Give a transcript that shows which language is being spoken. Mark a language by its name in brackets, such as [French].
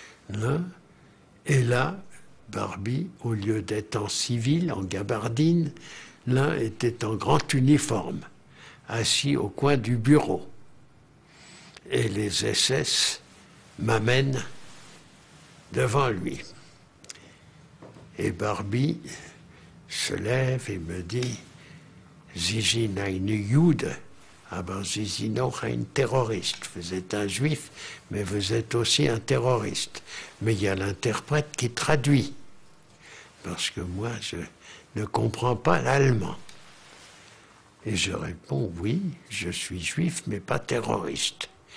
[French] Là, et là, Barbie, au lieu d'être en civil, en gabardine, là était en grand uniforme, assis au coin du bureau. Et les SS m'amènent devant lui. Et Barbie se lève et me dit: [German] Sie sind ein Jude, aber Sie sind auch ein Terroriste. [French] Vous êtes un juif, mais vous êtes aussi un terroriste. Mais il y a l'interprète qui traduit, parce que moi, je ne comprends pas l'allemand. Et je réponds: oui, je suis juif, mais pas terroriste.